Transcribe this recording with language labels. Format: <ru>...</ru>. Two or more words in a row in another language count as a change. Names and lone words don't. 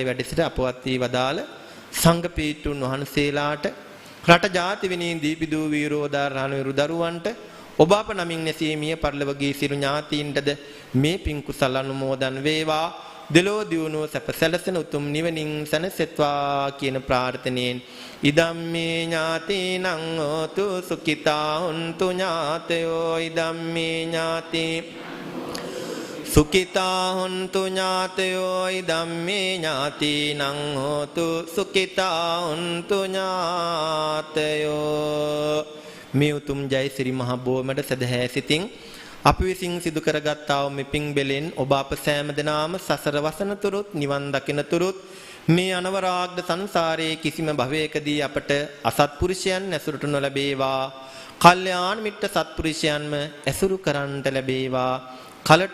<si>වැඩ සිට අපවත් වී වදාළ සංඝ පීඨුන් වහන්සේලාට රට ජාති විනී දීපිදූ වීරෝදාර රණවිරු දරුවන්ට ඔබ අප නමින් නැසීමිය පරිලවගී සිරු ඥාතීන්ටද මේ පින් කුසල අනුමෝදන් වේවා දෙලෝ දියුණුව සැප සැලසෙන උතුම් නිවනින් සැනසෙත්වා කියන ප්‍රාර්ථනෙන්</si> <pi>ඉදම්මේ ඥාතීනං හෝතු සුඛිතා හොන්තු ඥාතයෝ ඉදම්මේ ඥාති සුඛිතා හොන්තු ඥාතයෝ ඉදම්මේ ඥාතීනං හෝතු සුඛිතා හොන්තු ඥාතයෝ</pi> <si>මේ උතුම් ජයසිරි මහ බෝමඩ සදහැ සිතින් අපි විසින් සිදු කරගත්තා වූ මෙපින් බෙලෙන් ඔබ අප සෑම දෙනාම සසර වසන තුරුත් නිවන් දකින තුරුත් මේ අනවරාග්ද සංසාරයේ කිසිම භවයකදී අපට අසත්පුරුෂයන් ඇසුරට නොලැබේවා කල්යාණ මිත්‍ර සත්පුරුෂයන්ම ඇසුරු කරන්නට ලැබේවා කලට</si>